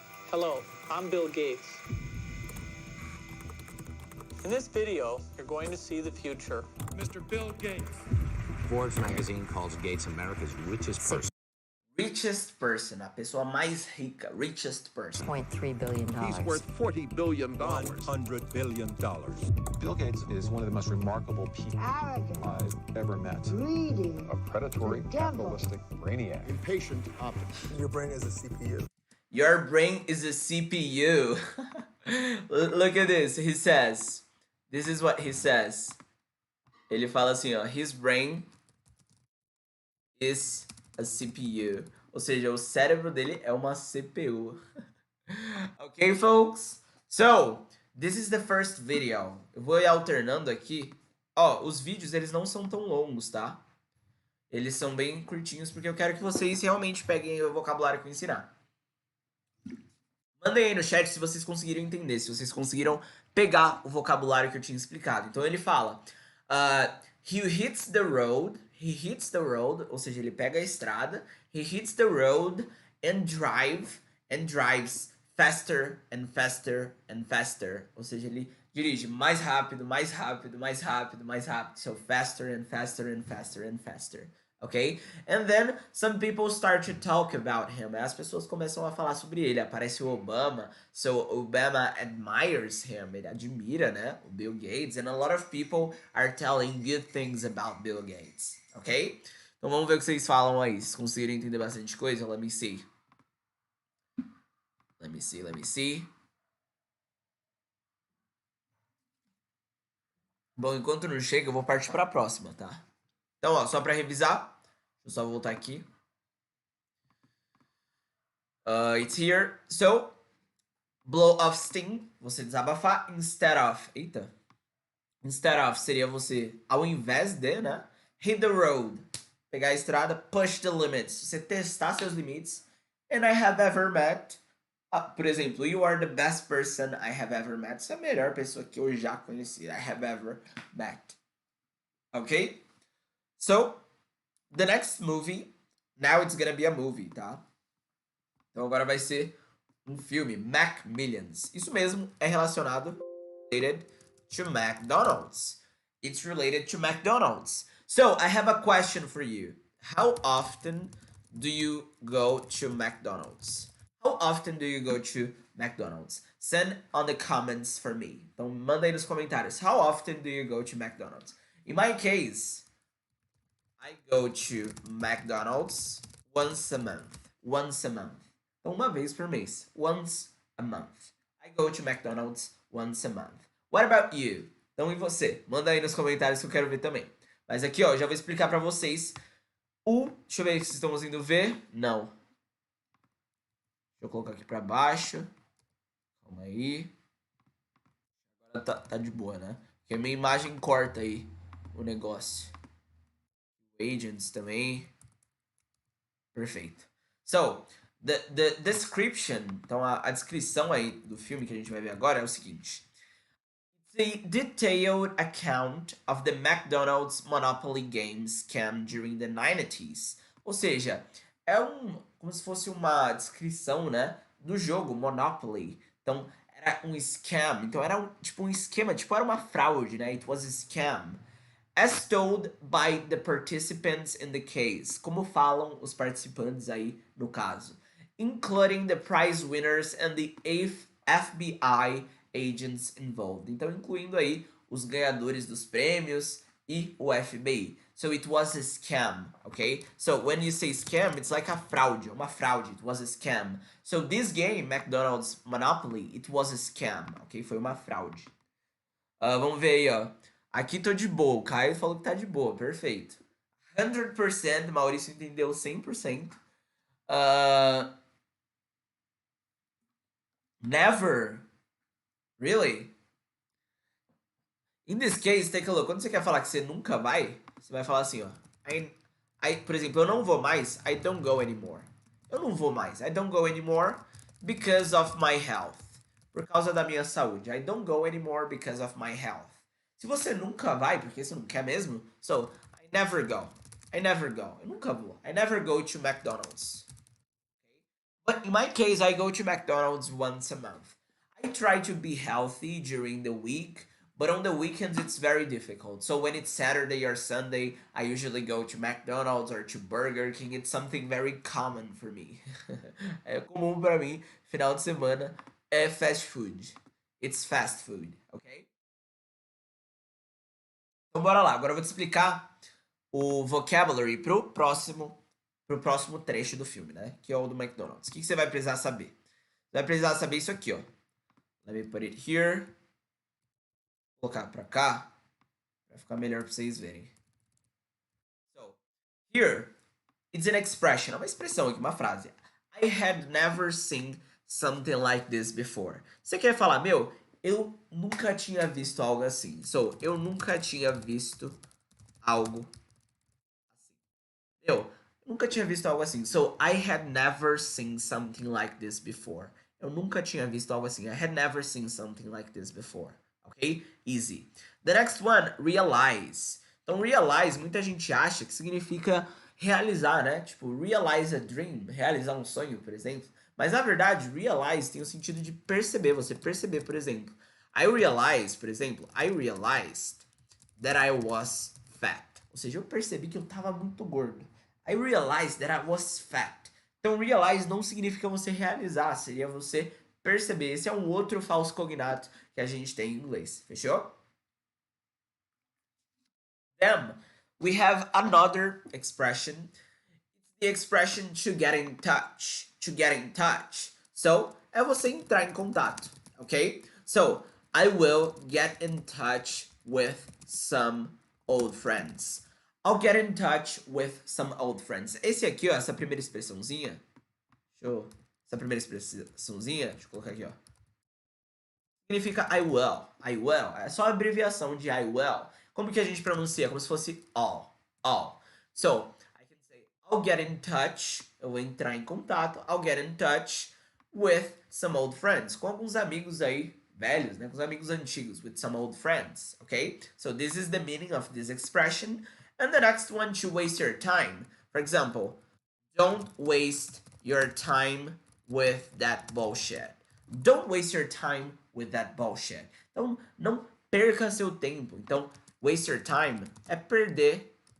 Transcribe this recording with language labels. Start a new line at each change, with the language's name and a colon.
English: Hello, I'm Bill Gates. In this video, you're going to see the future. Mr. Bill Gates. Forbes magazine calls Gates America's richest person. Richest person,
Portuguese: a pessoa mais rica.
English: Richest person. $0.3 billion. He's worth $40 billion. $100 billion. Bill Gates is one of the most remarkable people I've ever met. Greedy, A predatory, capitalistic brainiac. Impatient optimist. Your brain is a CPU. Your brain is a CPU. Look at this. He says. This is what he says.
Portuguese: Ele fala assim, ó.
English: His brain is a CPU.
Portuguese: Ou seja, o cérebro dele é uma CPU.
English: Okay, folks? So, this is the first video.
Portuguese: Eu vou ir alternando aqui. Ó, os vídeos, eles não são tão longos, tá? Eles são bem curtinhos, porque eu quero que vocês realmente peguem o vocabulário que eu ensinar. Mandem aí no chat se vocês conseguiram entender, se vocês conseguiram pegar o vocabulário que eu tinha explicado. Então ele fala,
English: he hits the road,
Portuguese: ou seja, ele pega a estrada,
English: he hits the road and drives faster and faster
Portuguese: and faster, ou seja, ele dirige mais rápido, mais rápido, mais rápido, mais rápido,
English: so faster and faster
Portuguese: and faster and faster.
English: Okay? And then some people start to talk about him.
Portuguese: As pessoas começam a falar sobre ele. Aparece o Obama.
English: So Obama admires him.
Portuguese: Ele admira, né? O Bill Gates.
English: And a lot of people are telling good things about Bill Gates. Ok?
Portuguese: Então vamos ver o que vocês falam aí. Se conseguirem entender bastante coisa,
English: let me see. Let me see.
Portuguese: Bom, enquanto não chega, eu vou partir para a próxima, tá? Então, ó, só para revisar. Deixa eu só voltar aqui.
English: It's here. So, blow off steam.
Portuguese: Você desabafar.
English: Instead of. Eita.
Portuguese: Instead of seria você, ao invés de, né?
English: Hit the road.
Portuguese: Pegar a estrada.
English: Push the limits.
Portuguese: Você testar seus limites.
English: And I have ever met.
Portuguese: Por exemplo,
English: you are the best person I have ever met.
Portuguese: Você é a melhor pessoa que eu já conheci.
English: I have ever met. Ok? So, the next movie, now it's gonna be a movie, tá?
Portuguese: Então agora vai ser um filme, Millions. Isso mesmo, é relacionado,
English: related to McDonald's. It's related to McDonald's. So, I have a question for you. How often do you go to McDonald's? How often do you go to McDonald's? Send on the comments for me.
Portuguese: Então manda aí nos comentários.
English: How often do you go to McDonald's? In my case, I go to McDonald's once a month. Once a month.
Portuguese: Então, uma vez por mês.
English: Once a month. I go to McDonald's once a month. What about you?
Portuguese: Então, e você? Manda aí nos comentários que eu quero ver também. Mas aqui, ó, já vou explicar pra vocês Deixa eu ver se vocês estão conseguindo ver. Não. Deixa eu colocar aqui pra baixo. Calma aí. Agora tá de boa, né? Porque a minha imagem corta aí o negócio. Agents também. Perfeito.
English: So, the description,
Portuguese: então a descrição aí do filme que a gente vai ver agora é o seguinte.
English: It's a detailed account of the McDonald's Monopoly game scam during the 90s.
Portuguese: Ou seja, é como se fosse uma descrição, né, do jogo Monopoly. Então, era um scam. Então, era um esquema, tipo, era uma fraude, né?
English: It was a scam. As told by the participants in the case.
Portuguese: Como falam os participantes aí no caso.
English: Including the prize winners and the FBI agents involved.
Portuguese: Então, incluindo aí os ganhadores dos prêmios e o FBI.
English: So, it was a scam, okay? So, when you say scam, it's like a fraude,
Portuguese: uma fraude.
English: It was a scam. So, this game, McDonald's Monopoly, it was a scam, ok?
Portuguese: Foi uma fraude. Vamos ver aí, ó. Aqui tô de boa. O Caio falou que tá de boa. Perfeito. 100%. Maurício entendeu 100%.
English: Never. Really? In this case, take a look.
Portuguese: Quando você quer falar que você nunca vai, você vai falar assim, ó. Por exemplo, eu não vou mais.
English: I don't go anymore.
Portuguese: Eu não vou mais.
English: I don't go anymore because of my health.
Portuguese: Por causa da minha saúde.
English: I don't go anymore because of my health.
Portuguese: Se você nunca vai, porque você não quer mesmo,
English: so, I never go. I never go.
Portuguese: Eu nunca vou.
English: I never go to McDonald's. Okay? But in my case, I go to McDonald's once a month. I try to be healthy during the week, But on the weekends, it's very difficult. So when it's Saturday or Sunday, I usually go to McDonald's or to Burger King. It's something very common for me.
Portuguese: É comum para mim, final de semana, é fast food.
English: It's fast food, ok?
Portuguese: Então bora lá, agora eu vou te explicar o vocabulary pro próximo trecho do filme, né? Que é o do McDonald's. O que você vai precisar saber? Você vai precisar saber isso aqui, ó.
English: Let me put it here.
Portuguese: Vou colocar pra cá, pra ficar melhor pra vocês verem.
English: So, here, it's an expression,
Portuguese: é uma expressão aqui, uma frase.
English: I had never seen something like this before.
Portuguese: Você quer falar, meu, eu nunca tinha visto algo assim. So, eu nunca tinha visto algo assim. Eu nunca tinha visto algo assim.
English: So, I had never seen something like this before.
Portuguese: Eu nunca tinha visto algo assim.
English: I had never seen something like this before. Ok? Easy. The next one, realize.
Portuguese: Então, realize, muita gente acha que significa realizar, né? Tipo, realize a dream, realizar um sonho, por exemplo. Mas, na verdade, realize tem o sentido de perceber, você perceber, por exemplo.
English: I realized,
Portuguese: por exemplo,
English: I realized that I was fat.
Portuguese: Ou seja, eu percebi que eu estava muito gordo.
English: I realized that I was fat.
Portuguese: Então, realize não significa você realizar, seria você perceber. Esse é um outro falso cognato que a gente tem em inglês. Fechou?
English: Then, we have another expression. It's the expression to get in touch. To get in touch.
Portuguese: So, é você entrar em contato, ok?
English: So, I will get in touch with some old friends. I'll get in touch with some old friends.
Portuguese: Esse aqui, ó, essa primeira expressãozinha. Essa primeira expressãozinha, deixa eu colocar aqui, ó. Significa I will. I will. É só a abreviação de I will. Como que a gente pronuncia? Como se fosse all. All.
English: So, I can say, I'll get in touch.
Portuguese: Eu vou entrar em contato.
English: I'll get in touch with some old friends.
Portuguese: Com alguns amigos aí velhos, né? Com os amigos antigos.
English: With some old friends. Okay? So, this is the meaning of this expression. And the next one, to waste your time. For example, don't waste your time with that bullshit. Don't waste your time with that bullshit.
Portuguese: Então, não perca seu tempo. Então, waste your time é perder.